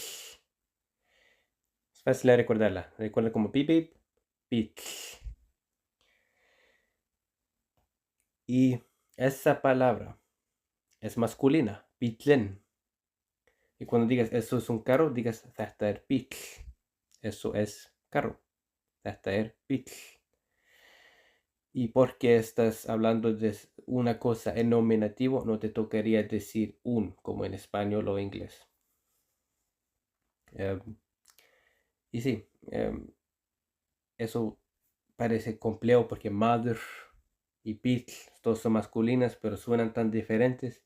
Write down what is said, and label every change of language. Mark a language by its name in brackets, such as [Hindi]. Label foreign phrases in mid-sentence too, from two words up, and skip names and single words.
[Spanish] Es fácil de recordarla. Recuerda como bip bip, bíll. Y esa palabra es masculina, bíllinn. Y cuando digas eso es un carro, digas [Icelandic] þetta er bíll. [Spanish] Eso es carro. [Icelandic] Þetta er bíll. [Spanish] Y porque estás hablando de una cosa en nominativo, no te tocaría decir un, como en español o inglés. Y sí, eso parece complejo porque mother y bíll, todos son masculinas, pero suenan tan diferentes.